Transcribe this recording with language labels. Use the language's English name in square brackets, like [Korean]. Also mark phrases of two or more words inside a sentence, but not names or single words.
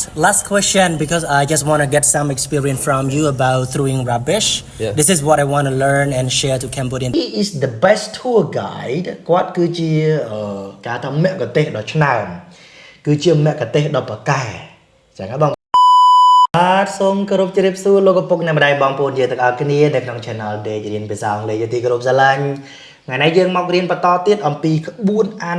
[English] Last question, because I just want to get some experience from you about throwing rubbish. Yeah. This is what I want to learn and share to Cambodian. He is the best tour guide [Khmer] គាត់គឺជាការថាមគ្គុទ្ទេសក៍ដ៏ឆ្នើមគឺជាមគ្គុទ្ទេសក៍ដ៏ប្រកែចឹងហ៎បងបាទសូមគោរពជម្រាបសួរលោកឪពុកអ្នកម្ដាយបងប្អូនយើងទាំងអស់គ្នានៅក្នុង Channel ដេករៀនភាសាអង់គ្លេសជាទីគោរពស្រឡាញ់ថ្ងៃនេះយើងមករៀនបន្តទៀតអំពីក្បួនអាន